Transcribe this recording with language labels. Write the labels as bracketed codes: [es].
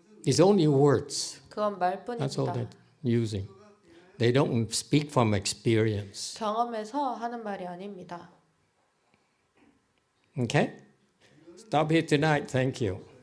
[en] It's only words. [ko] 그건 [en] That's all they're using. They don't speak from experience. [ko] 경험에서 하는 말이 아닙니다. [en] Okay? Stop here tonight. Thank you.